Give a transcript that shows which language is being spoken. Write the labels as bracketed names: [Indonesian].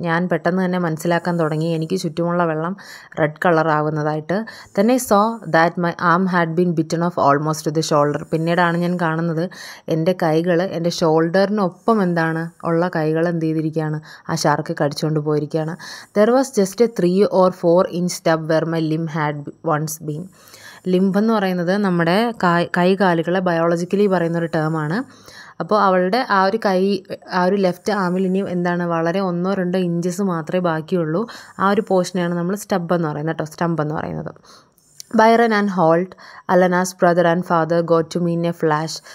[Malayalam] ഞാൻ പെട്ടെന്ന് തന്നെ മനസ്സിലാക്കാൻ തുടങ്ങി എനിക്ക് ചുറ്റുമുള്ള വെള്ളം റെഡ് കളർ ആകുന്നതായിട്ട്. തന്നെ [English] So that my arm had been bitten off almost to the shoulder. [Malayalam] പിന്നീടാണ് ഞാൻ കാണുന്നത് എൻ്റെ കൈകൾ, എൻ്റെ ഷോൾഡറിനൊപ്പം ഉള്ള കൈകൾ എന്ത് ചെയ്തിരിക്കുകയാണ്, ആ ഷാർക്ക് കടിച്ചുകൊണ്ട് പോയിരിക്കുകയാണ്. [English] There was just a 3 or 4 inch stub where my limb had once been. [Malayalam] Limb എന്ന് പറയുന്നത് നമ്മുടെ കൈകാലുകളെ ബയോളജിക്കലി പറയുന്നൊരു ടേമാണ്. അപ്പോൾ അവളുടെ ആ ഒരു കൈ, ആ ഒരു ലെഫ്റ്റ് ആമിൽ ഇനി എന്താണ് വളരെ 1-2 ഇഞ്ചസ് മാത്രമേ ബാക്കിയുള്ളൂ. ആ ഒരു പോർഷനെയാണ് നമ്മൾ സ്റ്റമ്പ് എന്ന് പറയുന്നത്. [English] Byron and Holt, Alana's brother and father got to mean a flash.